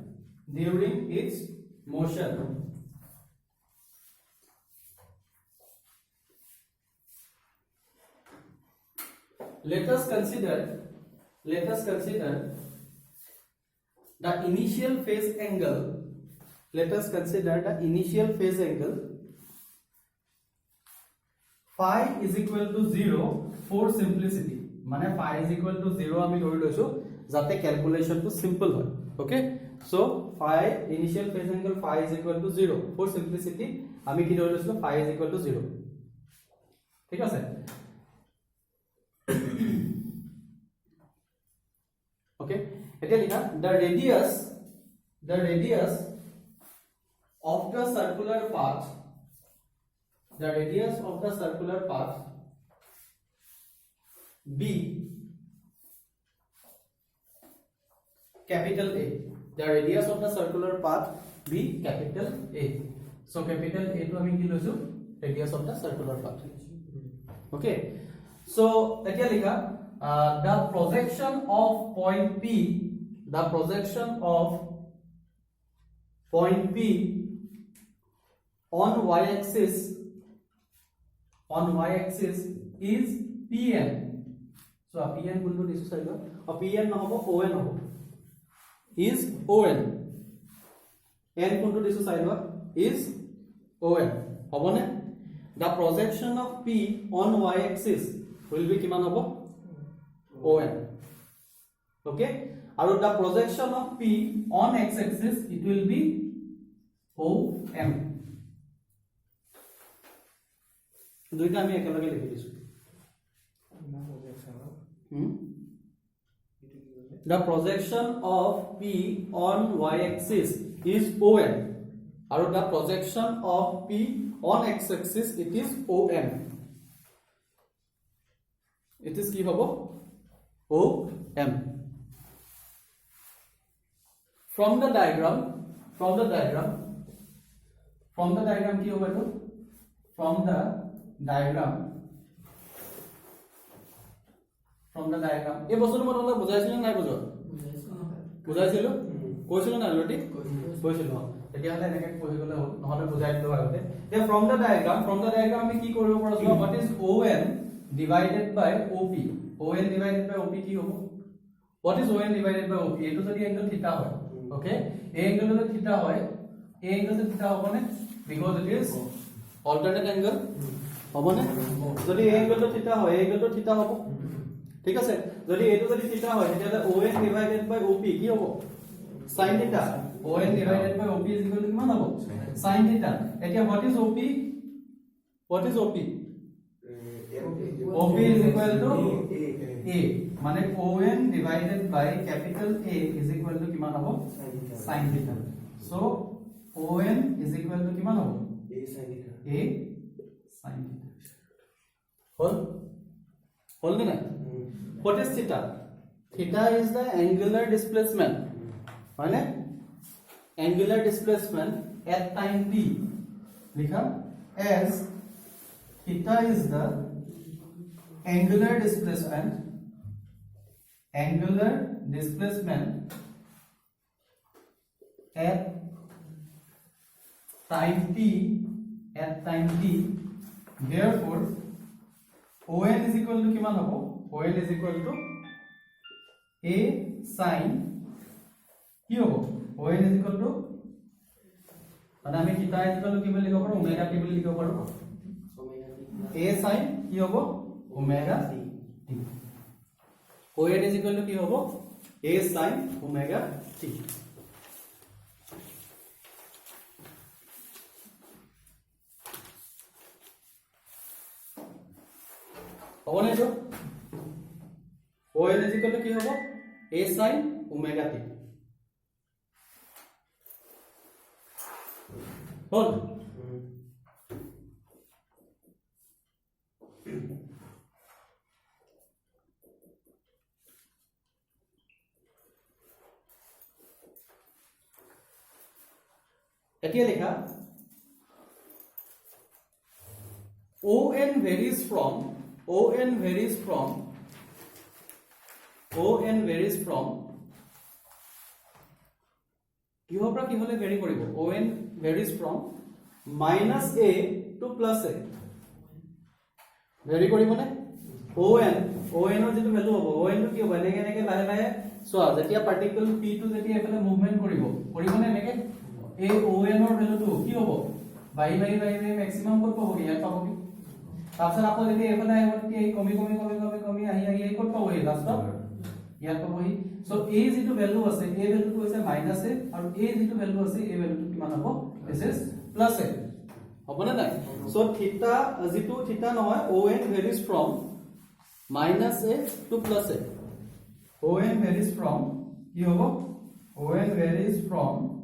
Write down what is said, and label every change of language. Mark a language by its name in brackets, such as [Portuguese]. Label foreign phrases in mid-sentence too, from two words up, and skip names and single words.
[English] let us consider the initial phase angle phi is equal to 0 for simplicity মানে phi is equal to 0 [Assamese] আমি ধৰি লৈছো যাতে ক্যালকুলেশন তো সিম্পল হয় [English] okay so phi initial phase angle phi is equal to 0 for simplicity [Assamese] আমি কি ধৰি লৈছো [English] phi is equal to 0 [Assamese] ঠিক আছে [English] okay [Assamese] এটা লিখা [English] the radius of the circular path b capital A the radius of the circular path b capital A so capital A [Assamese] টো আমি কি লৈছো [English] radius of the circular path okay So [Assamese] এতিয়া লিখা [English] the projection of point P, the projection of point P on y-axis is Pn. [Assamese] So Pn কোনটো দিছো চাইবা Pn নহব On হ'ব is On, n কোনটো দিছো চাইবা is On হবনে? [English] The projection of P on y-axis will be [Assamese] কিমান হ'ব [English] On. Okay, আৰু the projection of P on x-axis it will be OM. [Assamese] দুইটা আমি একেলগে লিখি দিছো। [English] The projection of P on y-axis is OM, আৰু the projection of P on x-axis it is OM. It is [Assamese] কি হ'ব OM. [English] From the diagram [Assamese] কি হ'ব এটো? [English] From the diagram [Assamese] এই বস্তুটো মই তোমাক বুজাইছিলো নাই বুজাইছিলো কৈছিলো না অলৰেডি কৈছিলো তেতিয়া হলে এনেকৈ পঢ়ি গলে হ'ল নহলে বুজাই দিলো আগতে যে [English] from the diagram [Assamese] আমি কি কৰিব পাৰো [English] what is ON divided by OP ON divided by OP [Assamese] কি হ'ব [English] what is ON divided by [Assamese] OP এটো যদি [English] angle theta [Assamese] হয় ওকে এই এংগল যদি থিটা হয় এই এংগল যদি থিটা হ'বনে [English] because it is alternate angle [Assamese] হ'বনে যদি এই এংগলটো থিটা হয় এই এংগলটো থিটা হ'ব ঠিক আছে যদি এটো যদি থিটা হয় তেতিয়ালে [English] ON divided by OP [Assamese] কি হ'ব [English] sin theta ON divided by OP is equal to [Assamese] কিমান হ'ব [English] sin theta [Assamese] এতিয়া [English] what is OP OP is equal to A মানে ON divided by capital A is equal to [Assamese] কিমান হ'ব [English] sin theta so ON is equal to [Assamese] কিমান হ'ব [English] A sin theta [Assamese] হল না [English] what is theta theta is the angular displacement মানে angular displacement at time t লিখা as theta is the angular displacement at time t therefore ON is equal to [Assamese] কিমান হ'ব [English] ON is equal to A sin [Assamese] কি হ'ব [English] ON is equal to [Assamese] মানে আমি [English] θ is equal to [Assamese] কি বুলি লিখিব পাৰো [English] ওমেগা t [Assamese] বুলি লিখিব পাৰো [English] A sin [Assamese] কি হ'ব [English] ওমেগা t ON is equal to [Assamese] কি হ'ব [English] A sin ওমেগা t [Assamese] হ'বনে এইটো [English] ON is equal to [Assamese] কি হ'ব [English] A sin ওমেগা t হল [Assamese] এতিয়া লেখা [English] ON varies from [Assamese] কিহৰ পৰা কি হলে ভেৰি কৰিব [English] ON varies from minus A to plus A [Assamese] ভেৰি কৰিবনে ON ৰ যেটো ভ্যালু হ'ব ON টো কি হ'ব এনেকে এনেকে লাহে লাহে সোৱা যেতিয়া পাৰ্টিকল P টো যেতিয়া এফালে মুভমেন্ট কৰিবনে এনেকে এই ON ৰ ভ্যালুটো কি হ'ব [English] by maximum [Assamese] ক'ত পাবগে ইয়াত পাবগে তাৰপিছত আকৌ যদি এফালে আহিব তেতিয়া এই কমি আহি ক'ত পাবহি লাষ্টত ইয়াত পাবহি সো A যেটো ভ্যালু আছে A ভ্যালুটো হৈছে মাইনাস A আৰু A যেটো ভ্যালু আছে A ভ্যালুটো কিমান হ'ব [English] this is plus A [Assamese] হ'বনে নাই সো থিটা যেটো থিটা নহয় [English] ON varies from minus A to plus A ON varies from [Assamese] কি হ'ব [English] ON varies from